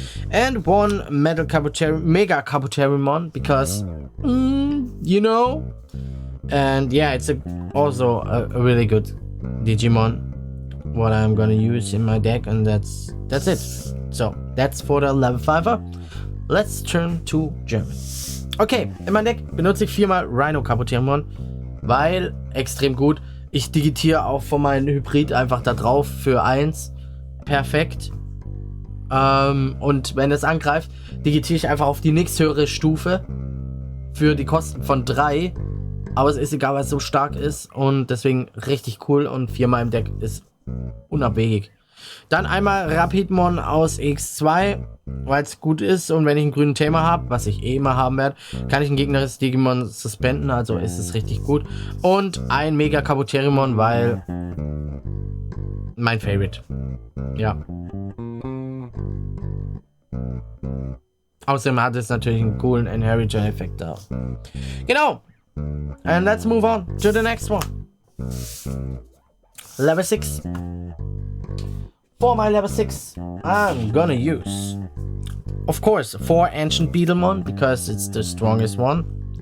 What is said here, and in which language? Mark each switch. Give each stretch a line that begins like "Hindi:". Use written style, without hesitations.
English: And 1 Mega Kabuterimon, because you know, and yeah, it's also a really good Digimon, what I'm gonna use in my deck, and that's it. So that's for the Level 5er. Let's turn to German.
German: Okay, in meinem Deck benutze ich 4-mal Rhino Kabuterimon, weil extrem gut. Ich digitiere auch von meinem Hybrid einfach da drauf für 1. Perfekt. Und wenn es angreift, digitiere ich einfach auf die nächsthöhere Stufe für die Kosten von 3. Aber es ist egal, weil es so stark ist, und deswegen richtig cool, und 4-mal im Deck ist unabwegig. Dann einmal Rapidmon aus X2, weil es gut ist, und wenn ich einen grünen Thema habe, was ich eh immer haben werde, kann ich ein gegnerisches Digimon suspenden, also ist es richtig gut. Und ein Mega Kabuterimon, weil mein Favorite. Ja. Außerdem hat es natürlich einen coolen Inheritor-Effekt da. Genau.
English: And let's move on to the next one. Level 6. For my Level 6, I'm gonna use, of course, 4 Ancient Beetlemon, because it's the strongest one.